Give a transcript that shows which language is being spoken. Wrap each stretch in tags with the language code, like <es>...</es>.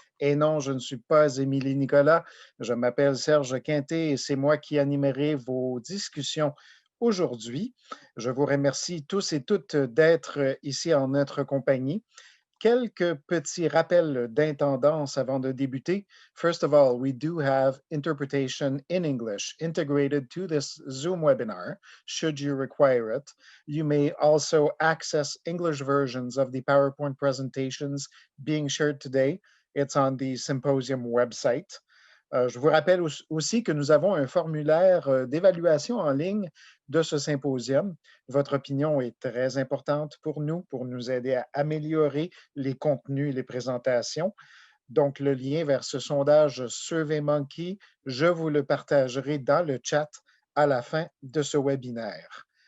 <fr>Et non, je ne suis pas Émilie Nicolas, je m'appelle Serge Quintet et c'est moi qui animerai vos discussions aujourd'hui. Je vous remercie tous et toutes d'être ici en notre compagnie. Quelques petits rappels d'intendance avant de débuter.</fr> <en>First of all, we do have interpretation in English integrated to this Zoom webinar, should you require it. You may also access English versions of the PowerPoint presentations being shared today. It's on the symposium website.</en> <fr>Je vous rappelle aussi que nous avons un formulaire d'évaluation en ligne de ce symposium. Votre opinion est très importante pour nous aider à améliorer les contenus et les présentations. Donc, le lien vers ce sondage SurveyMonkey, je vous le partagerai dans le chat à la fin de ce webinaire.</fr>